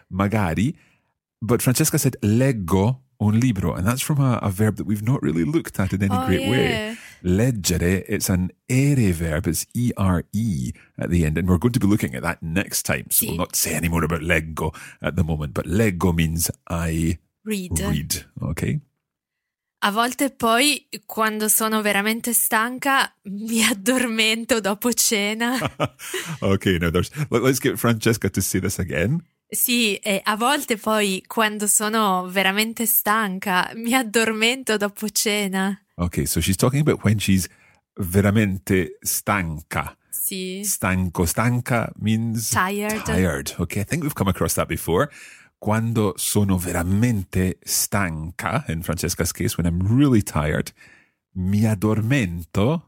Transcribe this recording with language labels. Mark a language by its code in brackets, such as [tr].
[en] Magari, but Francesca said [it] leggo un libro, [en] and that's from a verb that we've not really looked at in any great way. Leggere, it's an ere verb, it's E-R-E at the end, and we're going to be looking at that next time, so [it] sì. [en] we'll not say any more about leggo at the moment, but leggo means I read, ok? [it] A volte poi, quando sono veramente stanca, mi addormento dopo cena. [en] Ok, now let's get Francesca to say this again. [it] Sì, e a volte poi, quando sono veramente stanca, mi addormento dopo cena. [en] Ok, so she's talking about when she's [it] veramente stanca. Sì. [en] Stanco, stanca means tired. Ok, I think we've come across that before. [it] Quando sono veramente stanca, [en] in Francesca's case, when I'm really tired, [it] mi addormento